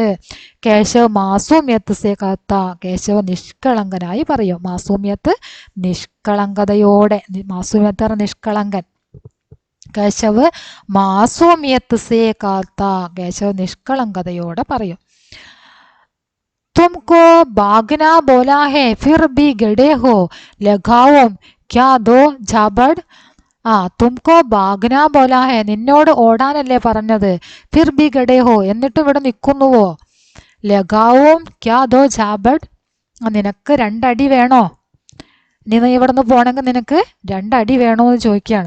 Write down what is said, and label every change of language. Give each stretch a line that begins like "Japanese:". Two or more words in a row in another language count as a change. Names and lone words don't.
Malayalam: കേശവ്
Hindi: मासूमियत से कहता
Malayalam: കേശവ് നിഷ്കളങ്കനായി പറയും. മാസൂമ്യത്ത് നിഷ്കളങ്കതയോടെ, മാസൂമ്യത്ത് പറഞ്ഞ നിഷ്കളങ്കൻ. കേശവ്
Hindi: मासूमियत से कहता
Malayalam: കേശവ് നിഷ്കളങ്കതയോടെ പറയും.
Hindi: तुमको भागना बोला है फिर भी गड़े हो लगाओ क्या दो झाबड़. तुमको भागना बोला है
Malayalam: നിന്നോട് ഓടാനല്ലേ പറഞ്ഞത്,
Hindi: फिर भी गड़े हो
Malayalam: എന്നിട്ട് ഇവിടെ നിൽക്കുന്നുവോ,
Hindi: लगाओ क्या दो झाबड़
Malayalam: നിനക്ക് രണ്ടടി വേണോ, നീ ഇവിടെ നിന്ന് പോണെങ്കിൽ നിനക്ക് രണ്ടടി വേണോ എന്ന് ചോദിക്കുകയാണ്.